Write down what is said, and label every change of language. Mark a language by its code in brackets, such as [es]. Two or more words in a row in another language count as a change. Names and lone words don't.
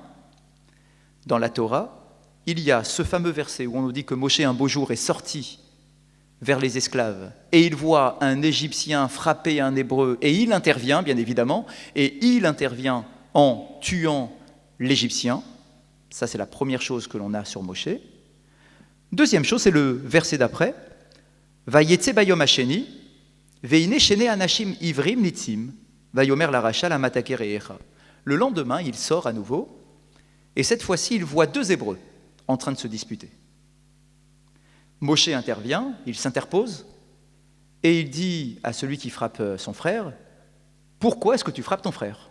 [fr] Dans la Torah, il y a ce fameux verset où on nous dit que Moshe un beau jour est sorti vers les esclaves et il voit un Égyptien frapper un Hébreu et il intervient bien évidemment et il intervient en tuant l'Égyptien. Ça c'est la première chose que l'on a sur Moshe. Deuxième chose, c'est le verset d'après. [he] ויצא ביום השני והנה שני אנשים עברים נצים ויאמר לרשע למה תכה רעך. [fr] Le lendemain, il sort à nouveau et cette fois-ci, il voit 2 Hébreux en train de se disputer. Moshe intervient, il s'interpose, et il dit à celui qui frappe son frère, « Pourquoi est-ce que tu frappes ton frère ?»